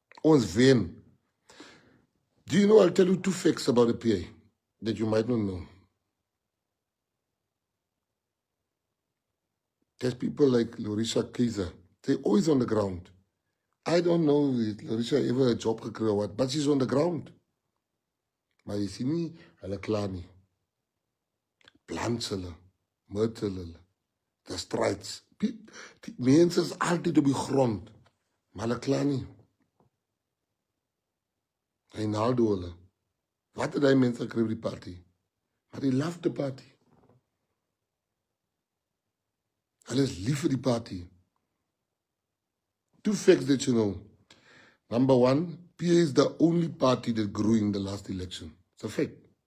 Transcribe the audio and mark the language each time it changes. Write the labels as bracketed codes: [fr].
[af] Ons wen. [en] Do you know, I'll tell you 2 facts about the PA that you might not know. There's people like Larissa Kaiser. They're always on the ground. I don't know if Larissa ever a job gekry or what, but she's on the ground. [af] Maar jy sien nie, hulle klaar nie. Plants hulle, myrtle hulle, [en] the strides. [af] Die mense is altyd op die grond, maar hulle klaar nie. Reinaldo hulle. Wat het die mense gekry by die party? [en] Maar they love the party. [af] Hulle is lief vir die party. [en] 2 facts that you know. Number 1, PA is the only party that grew in the last election. It's a fact.